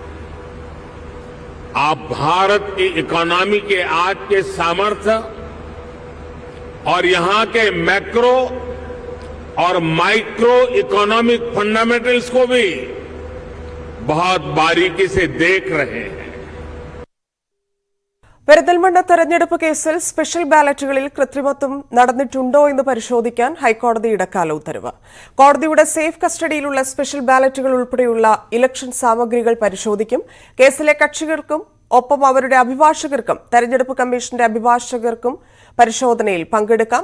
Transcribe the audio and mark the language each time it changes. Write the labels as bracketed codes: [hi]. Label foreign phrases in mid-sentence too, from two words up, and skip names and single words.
[hi] आप भारत की इकोनॉमी के आज के सामर्थ्य और यहां के मैक्रो और माइक्रो [en] economic fundamentals [hi] को भी बहुत बारीकी से देख रहे हैं। [ml] പെരിന്തൽമണ്ണ തെരഞ്ഞെടുപ്പ് കേസിൽ സ്പെഷ്യൽ ബാലറ്റുകളിൽ കൃത്രിമത്വം നടന്നിട്ടുണ്ടോ എന്ന് പരിശോധിക്കാൻ ഹൈക്കോടതി ഇടക്കാല ഉത്തരവ്. കോടതിയുടെ സേഫ് കസ്റ്റഡിയിലുള്ള സ്പെഷ്യൽ ബാലറ്റുകൾ ഉൾപ്പെടെയുള്ള ഇലക്ഷൻ സാമഗ്രികൾ പരിശോധിക്കും. കേസിലെ കക്ഷികൾക്കും ഒപ്പം അവരുടെ അഭിഭാഷകർക്കും തെരഞ്ഞെടുപ്പ് കമ്മീഷന്റെ അഭിഭാഷകർക്കും പരിശോധനയിൽ പങ്കെടുക്കാം.